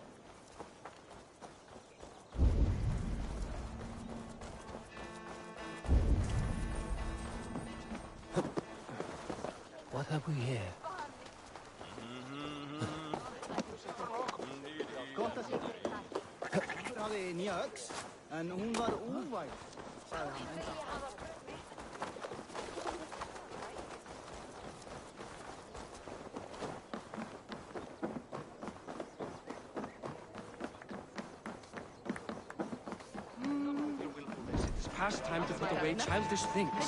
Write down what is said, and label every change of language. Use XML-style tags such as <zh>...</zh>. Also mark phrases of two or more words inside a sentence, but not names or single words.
<en>What have we here?</en> <is>Hafði nýja öx, en hún var óvæg, sagði hann enda.</is> <en>It's past time to put away childish things.</en>